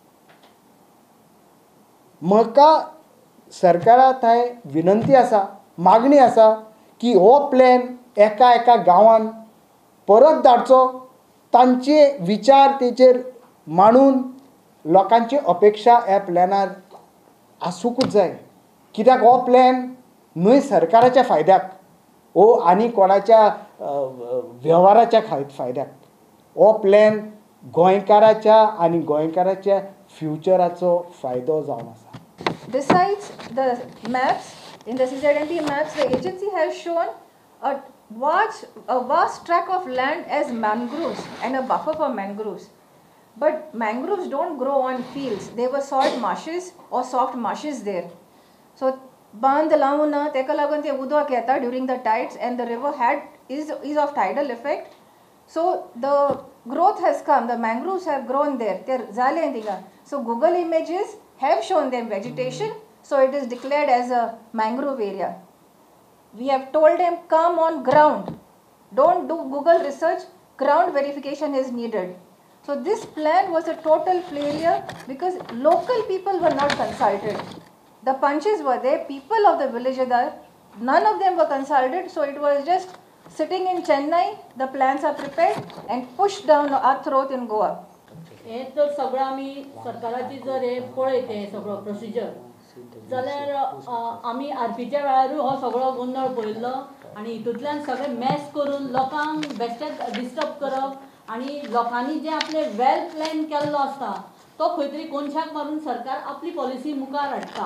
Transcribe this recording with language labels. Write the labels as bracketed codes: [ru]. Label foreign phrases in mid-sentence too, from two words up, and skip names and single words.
[kok] म्हाका सरकारा थंय विनंती आसा, मागणी आसा की हो प्लॅन एका एका गांवान परत धाडचो, तांचे विचार तेचेर मांडून लोकांची अपेक्षा ह्या प्लॅनार आसूंकूच जाय. कित्याक हो प्लॅन न्हय सरकाराच्या फायद्याक हो आनी कोणाच्या वेव्हाराच्या फायद्याक. हो प्लॅन गोंयकाराच्या आनी गोंयकाराच्या फ्युचराचो फायदो जावन आसा. [en] Besides the maps, in the CZMP maps, the agency has shown a vast tract of land as mangroves and a buffer for mangroves. But mangroves don't grow on fields. They were salt marshes or soft marshes there. So [kok] बांद लावून तेका लागून ते उदक येता [en] during the tides and the river is of tidal effect. So the growth has come. The mangroves have grown there. They जाले थिंगा. So Google images have shown them vegetation. So it is declared as a mangrove area. We have told them come on ground. Don't do Google research. Ground verification is needed. So this plan was a total failure because local people were not consulted. The punches were there, people of the village are there, none of them were consulted, so it was just sitting in Chennai, the plans are prepared and pushed down our throat in Goa. [kok] हे तर सगळं आमी सरकाराची जर हे पळयते सगळो प्रोसिजर जाल्यार आमी आरपीच्या वेळारूय हो सगळो गोंधळ पळयल्लो आनी हितूंतल्यान सगळे मॅस करून लोकांक बेश्टेच डिस्टर्ब करप आनी लोकांनी जे आपले [en] well plan [kok] केल्लो आसता तो खंय तरी कोनशाक मारून सरकार आपली पॉलिसी मुखार हाडटा.